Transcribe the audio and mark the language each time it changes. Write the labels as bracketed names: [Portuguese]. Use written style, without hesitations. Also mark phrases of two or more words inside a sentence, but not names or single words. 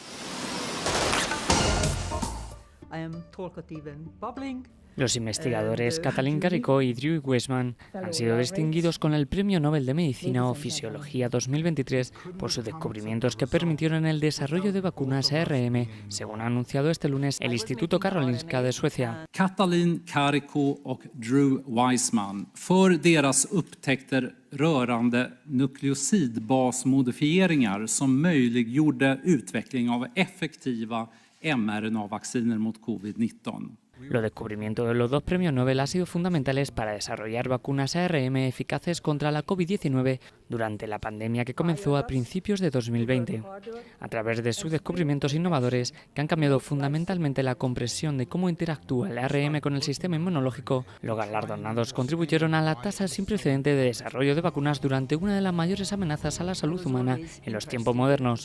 [Spanish] Los investigadores Katalin Karikó y Drew Weissman han sido distinguidos con el Premio Nobel de Medicina o Fisiología 2023 por sus descubrimientos que permitieron el desarrollo de vacunas ARN, según ha anunciado este lunes el Instituto Karolinska de Suecia. [Swedish] Katalin Karikó och Drew Weissman för deras upptäckter rörande nukleosidbasmodifieringar som möjliggjorde utveckling av effektiva mRNA-vacciner mot COVID-19. [Spanish] Los descubrimientos de los dos premios Nobel han sido fundamentales para desarrollar vacunas ARN eficaces contra la COVID-19 durante la pandemia que comenzó a principios de 2020. A través de sus descubrimientos innovadores que han cambiado fundamentalmente la comprensión de cómo interactúa el ARN con el sistema inmunológico, los galardonados contribuyeron a la tasa sin precedente de desarrollo de vacunas durante una de las mayores amenazas a la salud humana en los tiempos modernos.